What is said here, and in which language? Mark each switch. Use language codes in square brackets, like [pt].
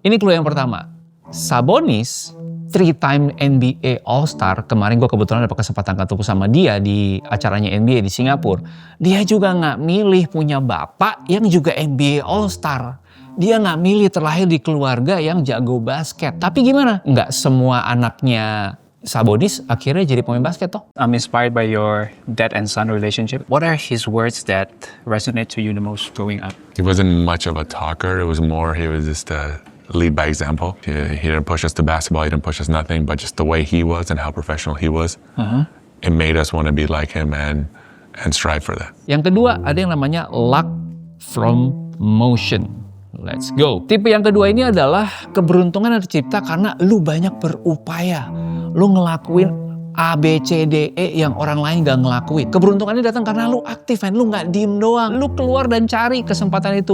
[id] Ini clue yang pertama. Sabonis, 3-time NBA All-Star, kemarin gue kebetulan dapat kesempatan ketemu sama dia di acaranya NBA di Singapura. Dia juga nggak milih punya bapak yang juga NBA All-Star. Dia nggak milih terlahir di keluarga yang jago basket. Tapi gimana? Nggak semua anaknya Sabonis akhirnya jadi pemain basket toh. [en] I'm inspired by your dad and son relationship. What are his words that resonate to you the most growing up? He wasn't much of a talker. It was more, he was just lead by example. He didn't push us to basketball, he didn't push us nothing, but just the way he was and how professional he was, it made us want to be like him and strive for that. [id] Yang kedua ada yang namanya luck from motion. [en] Let's go. [id] Tipe yang kedua ini adalah keberuntungan yang tercipta karena lu banyak berupaya. Lu ngelakuin A, B, C, D, E yang orang lain gak ngelakuin. Keberuntungannya datang karena lu aktif, lu gak diem doang. Lu keluar dan cari kesempatan itu.